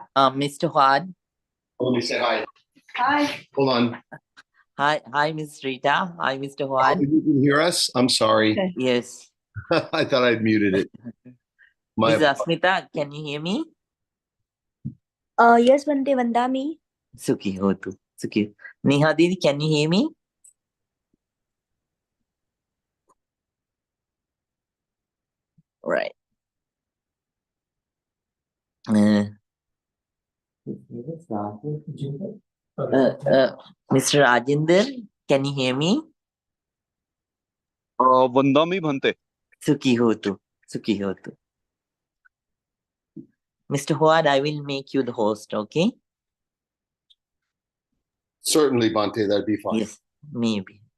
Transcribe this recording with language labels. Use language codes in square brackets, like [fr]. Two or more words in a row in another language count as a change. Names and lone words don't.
[en] Mr. Huad. Let me say hi. Hi. Hold on. Hi, Miss Rita. Hi, Mr. Oh, Huad. you can hear us? I'm sorry. Yes. I thought I'd muted it. Miss Asmita, can you hear me? Yes, [pi] Bante Vandami. Suki ho tu. Suki. [en] Neha Didi, can you hear me? Right. Mr. Rajinder, can you hear me? [pi] Vandami Bhante. Suki ho tu. Suki ho tu. [en] Mr. Huad, I will make you the host, okay? Certainly, Bante, that'd be fine. Yes, maybe.